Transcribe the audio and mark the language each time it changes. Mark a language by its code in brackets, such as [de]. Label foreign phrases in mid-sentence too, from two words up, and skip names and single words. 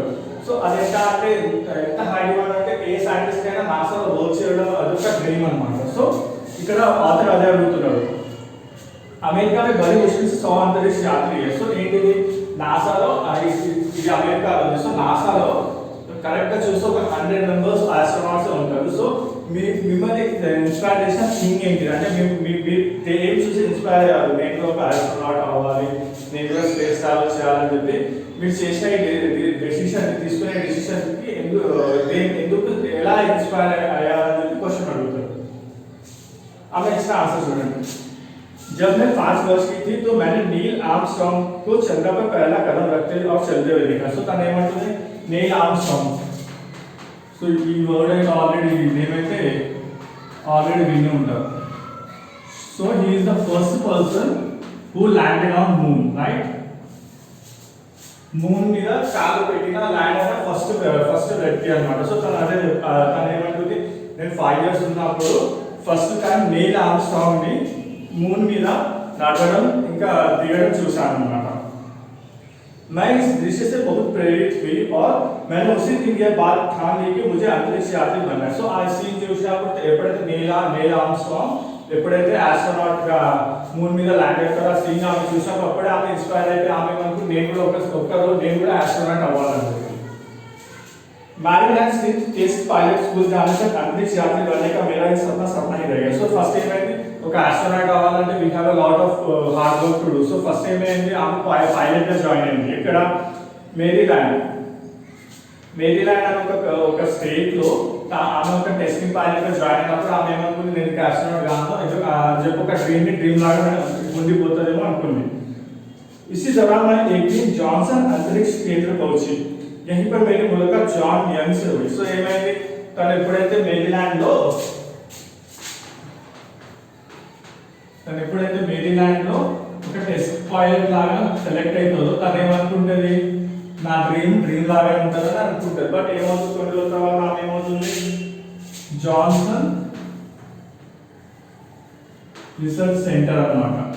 [te] సో అది ఎంత అంటే ఎంత [en] high demand [te] అంటే ఏ సైంటిస్ట్ అయినా నాసాలో వర్క్ చేయడం అదొక డ్రీమ్ అన్నమాట. సో ఇక్కడ ఆథర్ అదే అడుగుతున్నాడు, [hi] అమెరికా में बड़ी मुश्किल से 100 अंतरिक्ष यात्री है. [te] సో ఏంటిది నాసాలో ఇది అమెరికాలో ఉంది. సో నాసాలో కరెక్ట్ గా చూస్తే ఒక 100 [en] members astronauts [te] ఉంటారు. సో మిమ్మల్ని ఇన్స్పైర్ చేసిన థింగ్ ఏంటి అంటే ఏం చూసి ఇన్స్పైర్ అయ్యారు, నేను ఒక ఆస్ట్రోనాట్ అవ్వాలి, నేను కూడా [en] space travel [te] చేయాలని చెప్పి మీరు చేసిన డెసిషన్ తీసుకునే డెసిషన్ కి ఎందుకు ఎలా ఇన్స్పైర్ అయ్యారని చెప్పి క్వశ్చన్ అడుగుతారు. ఆమె ఇచ్చిన ఆన్సర్ చూడండి. [hi] जब मैं 5 वर्ष की थी तो मैंने नील आर्मस्ट्रांग को चंद्र पर पहला कदम रखते और चलते हुए देखा. [te] సో తను ఏమంటుంది నీల్ ఆర్మ్స్ట్రాంగ్. సో ఈ వర్డ్ అయితే ఆల్రెడీ విని ఉంటారు. [en] So he is the first person who landed on moon, right. [te] మూన్ మీద కాలు పెట్టిన ల్యాండ్ అయిన ఫస్ట్ వ్యక్తి అన్నమాట. సో తను ఏమంటుంది, నేను 5 years ఉన్నప్పుడు [en] first time [te] నీల్ ఆర్మ్స్ట్రాంగ్ ని मून మీద నడవడం ఇంకా దిగడం చూశాను అన్నమాట. [hi] मैं इस दृश्य से बहुत प्रेरित हुई और मैंने उसी दिन यह बात ठान ली कि मुझे अंतरिक्ष यात्री बनना है. [te] సో ఆ సీన్ చూసినప్పుడు ఎప్పుడైతే నీల్ ఆర్మ్స్ట్రాంగ్ ఎప్పుడైతే ఆస్ట్రోనాట్ గా మూన్ మీద ల్యాండ్ అవుతారో ఆ సీన్ ఆమె చూసినప్పుడు అప్పుడే ఆమె ఇన్స్పైర్ అయితే ఆమె మనకు నేను కూడా ఒక రోజు నేను కూడా ఆస్ట్రోనాట్ అవ్వాలనుకుంది. [hi] मैरीलैंड स्थित टेस्ट पायलट स्कूल जाने तक अंतरिक्ष यात्री बनने का मेरा सपना ही रहेगा. [te] సో ఫస్ట్ ఏమైంది, ఒక ఆస్ట్రోనాట్ అవ్వాలంటే [en] We have a lot of hard work to do. [te] సో ఫస్ట్ ఏమైంది, ఆమె పైలట్ గా జాయిన్ అయింది. ఇక్కడ మేరీల్యాండ్ అని ఒక స్టేట్ లో ఆమె ఒక [en] testing pilot [te] గా జాయిన్ అయినప్పుడు ఆమె ఏమనుకుంది, నేను ఆస్ట్రోనాట్ గాను చెప్పి ఒక డ్రీమ్ లాగా ఉండిపోతుందేమో అనుకుంది. [hi] इसी दौरान मैं एक दिन जॉनसन अंतरिक्ष केंद्र पहुंची. यहीं पर मेरी मुलाकात जॉन यंग से हुई. [te] సో ఏమైంది, తను ఎప్పుడైతే మేరీల్యాండ్ లో ఒక [en] test pilot [te] లాగా సెలెక్ట్ అవుతుందో తను ఏమనుకుంటుంది, నా డ్రీమ్ లాగా ఉంటుందని అనుకుంటుంది. బట్ ఏమవుతుంది, కొన్ని రోజుల తర్వాత ఆమె ఏమవుతుంది, జాన్సన్ రీసెర్చ్ సెంటర్ అన్నమాట.